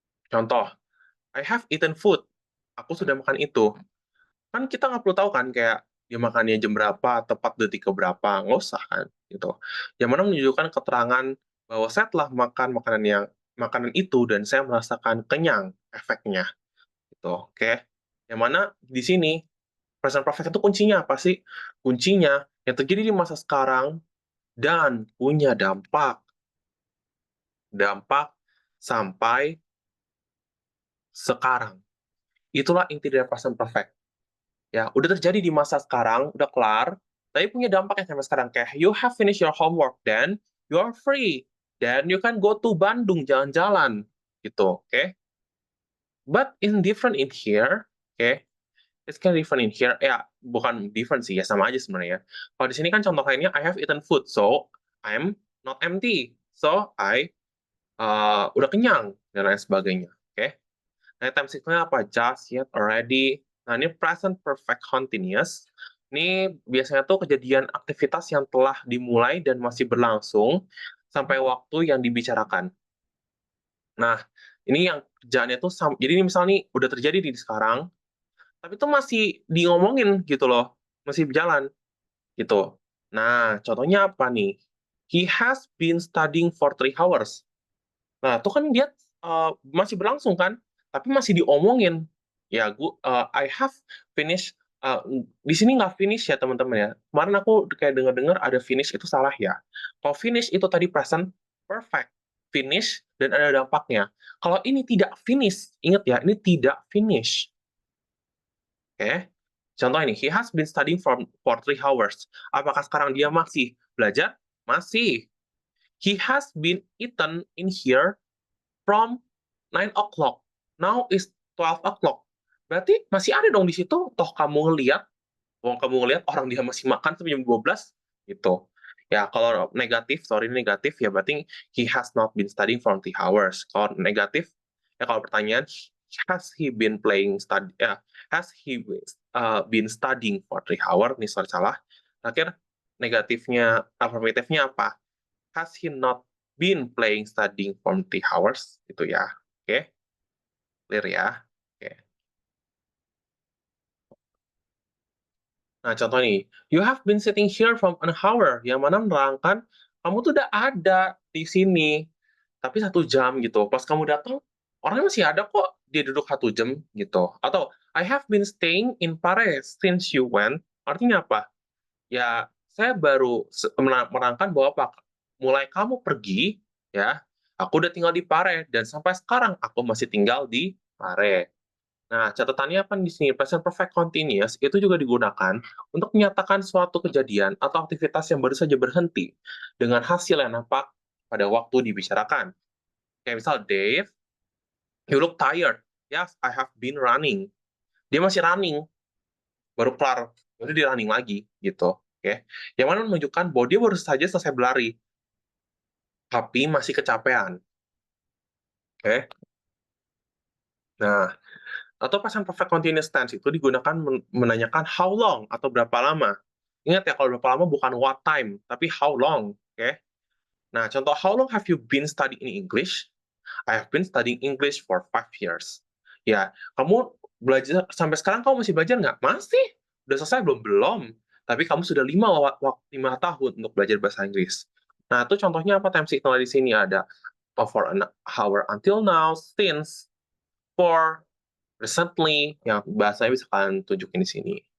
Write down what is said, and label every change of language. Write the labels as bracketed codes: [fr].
[id] Contoh, [en] I have eaten food. [id] Aku sudah makan itu. Kan kita nggak perlu tahu kan kayak dia makannya jam berapa, tepat detik ke berapa, nggak usah kan gitu. Yang mana menunjukkan keterangan bahwa saya telah makan makanan itu dan saya merasakan kenyang efeknya gitu. Oke. Yang mana di sini present perfect itu kuncinya apa sih? Kuncinya yang terjadi di masa sekarang dan punya dampak dampak sampai sekarang. Itulah inti dari present perfect. Ya, udah terjadi di masa sekarang, udah kelar, tapi punya dampaknya sampai sekarang. Kayak, [en] you have finished your homework, then you are free. Then you can go to Bandung, [id] jalan-jalan. Gitu, oke? [en] But in different in here, oke? It's kind of different in here. [id] Ya, bukan different sih, ya sama aja sebenarnya. Kalau di sini kan contoh lainnya, [en] I have eaten food, so I'm not empty. So, I [id] udah kenyang, dan lain sebagainya. Oke? Nah, time sequence apa? [en] Just, yet, already. [id] Nah, ini present perfect continuous. Ini biasanya tuh kejadian aktivitas yang telah dimulai dan masih berlangsung sampai waktu yang dibicarakan. Nah, ini yang kerjaannya tuh jadi ini misalnya nih udah terjadi di sekarang, tapi tuh masih ngomongin gitu loh, masih berjalan gitu. Nah, contohnya apa nih? [en] He has been studying for 3 hours. [id] Nah, itu kan dia masih berlangsung kan, tapi masih diomongin. Ya, [en] I have finished, [id] di sini nggak finish ya teman-teman ya. Kemarin aku kayak dengar-dengar ada finish itu salah ya. Kalau finish itu tadi present perfect, finish dan ada dampaknya. Kalau ini tidak finish, ingat ya, ini tidak finish. Oke. Contoh ini, [en] he has been studying for 3 hours. [id] Apakah sekarang dia masih belajar? Masih. [en] He has been eaten in here from 9 o'clock. Now is 12 o'clock. [id] Berarti masih ada dong di situ. Toh kamu ngelihat, orang dia masih makan sampai jam 12 gitu. Ya, kalau negatif, sorry negatif, ya berarti [en] he has not been studying for 3 hours. [id] Kalau negatif, ya kalau pertanyaan, [en] has he been has he been studying for 3 hours? [id] Nih, sorry salah. Terakhir, negatifnya, afirmatifnya apa? [en] Has he not been playing studying for 3 hours? [id] Gitu ya. Oke, clear ya. Oke. Nah, contoh nih, [en] you have been sitting here from an hour, [id] yang mana menerangkan kamu tuh udah ada di sini, tapi 1 jam gitu. Pas kamu datang, orangnya masih ada kok, dia duduk 1 jam gitu. Atau, [en] I have been staying in Paris since you went. [id] Artinya apa? Ya, saya baru menerangkan bahwa apa, mulai kamu pergi, ya, aku udah tinggal di Pare, dan sampai sekarang aku masih tinggal di Pare. Nah, catatannya apa di sini? Present perfect continuous itu juga digunakan untuk menyatakan suatu kejadian atau aktivitas yang baru saja berhenti dengan hasil yang nampak pada waktu dibicarakan. [en] Kayak misal, Dave, you look tired. Yes, I have been running. [id] Dia masih running, baru kelar, baru dia running lagi, gitu. Oke. Yang mana menunjukkan bahwa dia baru saja selesai berlari, tapi masih kecapean. Oke. Nah, atau present perfect continuous tense itu digunakan menanyakan how long atau berapa lama. Ingat ya, kalau berapa lama bukan what time, tapi how long. Oke. Nah, contoh, [en] how long have you been studying English? I have been studying English for 5 years. [id] Ya, kamu belajar sampai sekarang, kamu masih belajar nggak? Masih. Udah selesai belum? Belum. Tapi kamu sudah 5 tahun untuk belajar bahasa Inggris. Nah, itu contohnya apa? Time signal di sini ada for an hour until now, since, for, recently, yang bahasanya bisa kalian tunjukin di sini.